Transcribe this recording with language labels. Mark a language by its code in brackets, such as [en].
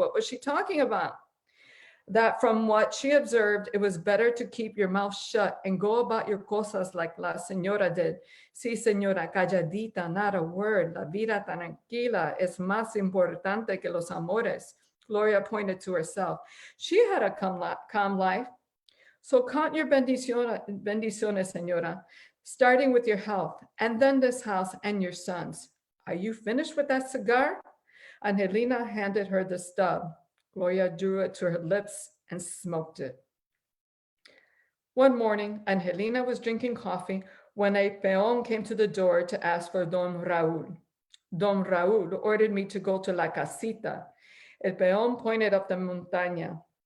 [en] What was she talking about? That from what she observed, it was better to keep your mouth shut and go about your cosas like la señora did. [es] Sí, señora, calladita, [en] not a word. [es] La vida tranquila es más importante que los amores. [en] Gloria pointed to herself. She had a calm life. So count your bendiciones, señora, starting with your health, and then this house and your sons. Are you finished with that cigar? Angelina handed her the stub. Gloria drew it to her lips and smoked it. One morning, Angelina was drinking coffee when a peón came to the door to ask for Don Raúl. Don Raúl ordered me to go to la casita. El peón pointed up the montaña.